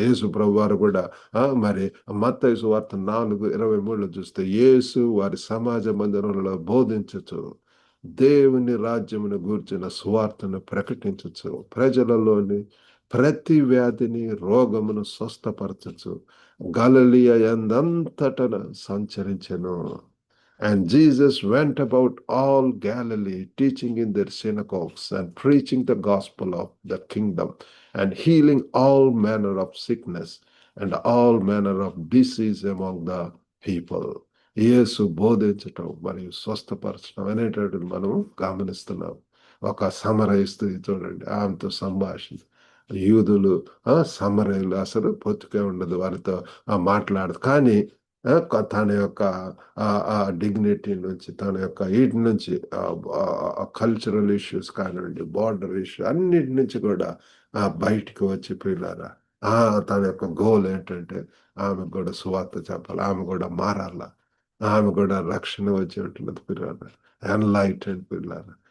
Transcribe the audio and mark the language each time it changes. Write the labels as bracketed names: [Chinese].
[Telugu] యేసు ప్రభు వారు కూడా మరి మత్తయి సువార్త 4:23 చూస్తే, యేసు వారి సమాజ మందిరంలో బోధించచ్చు, దేవుని రాజ్యమును గూర్చిన సువార్తను ప్రకటించచ్చు, ప్రజలలోని ప్రతి వ్యాధిని, రోగమును స్వస్థపరచచ్చు, గలిలయ యందంతటన సంచరించెను. [English] And Jesus went about all Galilee, teaching in their synagogues and preaching the gospel of the kingdom and healing all manner of sickness and all manner of disease among the people. [Telugu] యేసు బోధించటం మరియు స్వస్థపరచడం అనేటటువంటి మనం గమనిస్తున్నాం. ఒక సమరయ స్త్రీ చూడండి, ఆమెతో సంభాషణ, యూదులు, సమరయులు అసలు పొత్తుకే ఉండదు వారితో మాట్లాడదు. కానీ తన యొక్క డిగ్నిటీ నుంచి, తన యొక్క వీటి నుంచి, కల్చరల్ ఇష్యూస్ కానివ్వండి, బార్డర్ ఇష్యూ అన్నిటి నుంచి కూడా బయటికి వచ్చి ప్రియులారా, ఆ తన యొక్క గోల్ ఏంటంటే ఆమె కూడా సువార్త చెప్పాలి, ఆమె కూడా మారాల, ఆమె కూడా రక్షణ వచ్చి ఉంటున్నది పిల్లలు, ఎన్లైటెడ్ పిల్లలు.